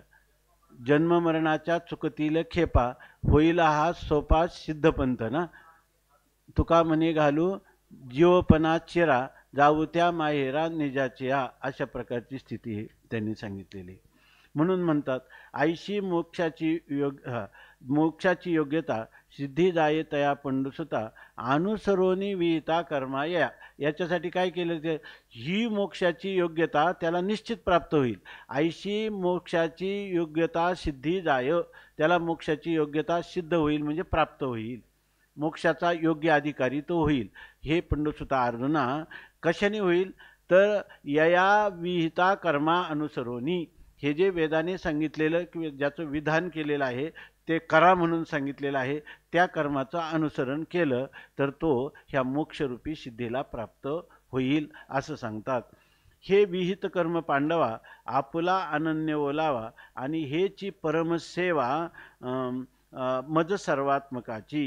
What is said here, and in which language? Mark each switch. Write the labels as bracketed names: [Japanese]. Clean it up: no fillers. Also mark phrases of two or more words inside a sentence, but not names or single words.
[Marathi] जन्ममरणाच्या चुकतील खेपा, होईल हा सोपा सिद्धपंथ ना. तुका म्हणे घालू जीवपणा चिरा, जाऊ त्या माहेरा निजाचिया. अशा प्रकारची स्थिती त्यांनी सांगितलेली. म्हणून म्हणतात आईशी मोक्षाची योग्यता सिद्धी जाये तया पंडुसुता अनुसरोनी विहिता कर्मा याच्यासाठी काय केलं ते, ही मोक्षाची योग्यता त्याला निश्चित प्राप्त होईल. आईशी मोक्षाची योग्यता सिद्धी जाय, त्याला मोक्षाची योग्यता सिद्ध होईल म्हणजे प्राप्त होईल, मोक्षाचा योग्य अधिकारी तो होईल. हे पंडुसुता अर्जुना कशाने होईल तर यया विहिता कर्मा अनुसरोनी, हे जे वेदाने सांगितलेलं किंवा ज्याचं विधान केलेलं आहे ते करा म्हणून सांगितलेलं आहे, त्या कर्माचं अनुसरण केलं तर तो ह्या मोक्षरूपी सिद्धीला प्राप्त होईल असं सांगतात. हे विहित कर्म पांडवा आपुला अनन्य ओलावा आणि हेची परमसेवा मज सर्वात्मकाची.